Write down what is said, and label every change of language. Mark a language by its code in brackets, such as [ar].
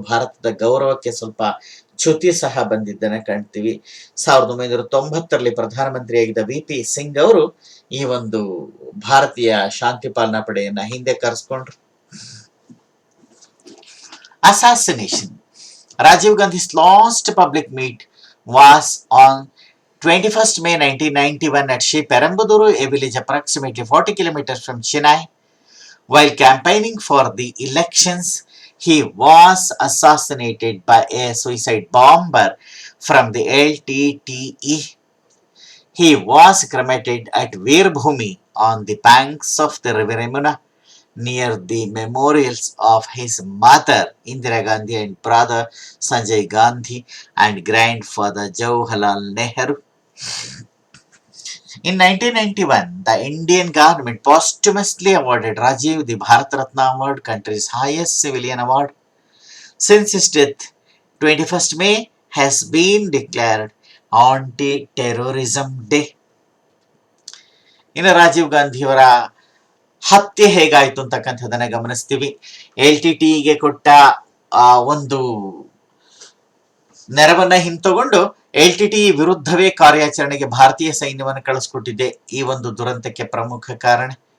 [kn] ಭಾರತದ ಗೌರವಕ್ಕೆ ಸ್ವಲ್ಪ ಚ್ಯುತಿ ಸಹ ಬಂದಿದ್ದನ್ನ ಕಾಣ್ತೀವಿ. 1990ರಲ್ಲಿ ಪ್ರಧಾನಮಂತ್ರಿಯಾಗಿದ್ದ VP ಸಿಂಗ್ ಅವರು ಈ ಒಂದು ಭಾರತೀಯ ಶಾಂತಿ ಪಾಲನಾ ಪಡೆಯನ್ನ ಹಿಂದೆ ಕರೆಸ್ಕೊಂಡ್ರು. [en] Assassination. Rajiv Gandhi's last public meet was on 21st May 1991 at Sri Perambuduru, a village approximately 40 kilometers from Chennai. While campaigning for the elections, he was assassinated by a suicide bomber from the LTTE. He was cremated at Veerbhumi on the banks of the river Yamuna, near the memorials of his mother Indira Gandhi and brother Sanjay Gandhi and grandfather Jawaharlal Nehru. In 1991, the Indian government posthumously awarded Rajiv the Bharat Ratna Award, country's highest civilian award. Since his death, 21st May has been declared Anti-Terrorism Day. [kn] ಇನ್ನು ರಾಜೀವ್ ಗಾಂಧಿಯವರ ಹತ್ಯೆ ಹೇಗಾಯಿತು ಅಂತಕ್ಕಂಥದ್ದನ್ನ ಗಮನಿಸ್ತೀವಿ. LTTEಗೆ ಕೊಟ್ಟ ಒಂದು ನೆರವನ್ನ ಹಿಂತಗೊಂಡು LTTE ವಿರುದ್ಧವೇ ಕಾರ್ಯಾಚರಣೆಗೆ ಭಾರತೀಯ ಸೈನ್ಯವನ್ನು ಕಳಿಸ್ಕೊಟ್ಟಿದ್ದೆ ಈ ಒಂದು ದುರಂತಕ್ಕೆ ಪ್ರಮುಖ ಕಾರಣ.